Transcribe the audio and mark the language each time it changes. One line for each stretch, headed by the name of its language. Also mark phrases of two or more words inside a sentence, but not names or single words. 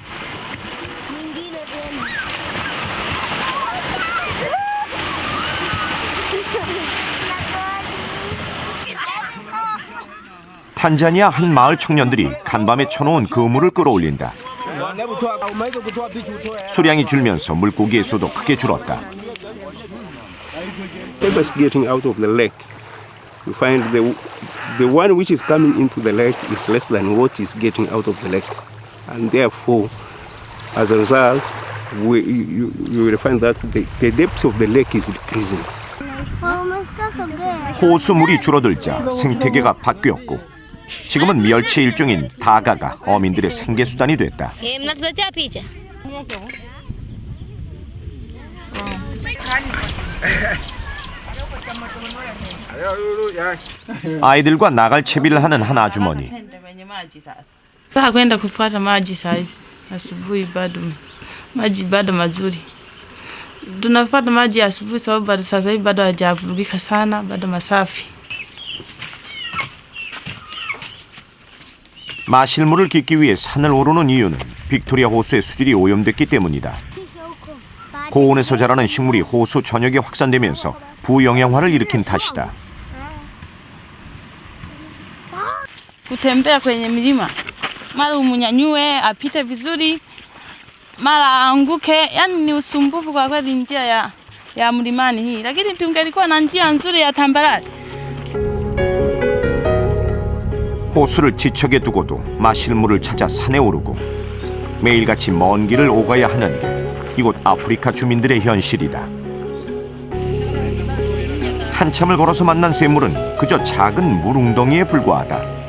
Korean: 탄자니아 한 마을 청년들이 간밤에 쳐놓은 그물을 끌어올린다. 수량이 줄면서 물고기의 수도 크게 줄었다.
English: Whatever's getting out of the lake, you find the one which is coming into the lake is less than what is getting out of the lake, and therefore, as a result, you will find that the depth of the lake is decreasing.
Korean: 호수물이 줄어들자 생태계가 바뀌었고 지금은 멸치 일종인 다가가 어민들의 생계수단이 됐다. 아이들과 나갈 채비를 하는 한 아주머니.
Swahili: kwenda kufuata maji saizi asubuhi, maji bado mazuri. Tunapata maji asubuhi sababu bado sasa hivi bado hajavurugika sana, bado masafi.
Korean: 마실 물을 깃기 위해 산을 오르는 이유는 빅토리아 호수의 수질이 오염됐기 때문이다. 고온에서 자라는 식물이 호수 전역에 확산되면서 부영양화를 일으킨 탓이다.
Swahili: Kutembea kwenye milima, mara umunyanyue apite vizuri, mara aanguke, yani ni usumbufu kwa kweli njia ya mlimani hii, lakini tungelikuwa na njia nzuri ya tambarare.
Korean: 호수를 지척에 두고도 마실 물을 찾아 산에 오르고 매일같이 먼 길을 오가야 하는 게 이곳 아프리카 주민들의 현실이다. 한참을 걸어서 만난 샘물은 그저 작은 물웅덩이에 불과하다.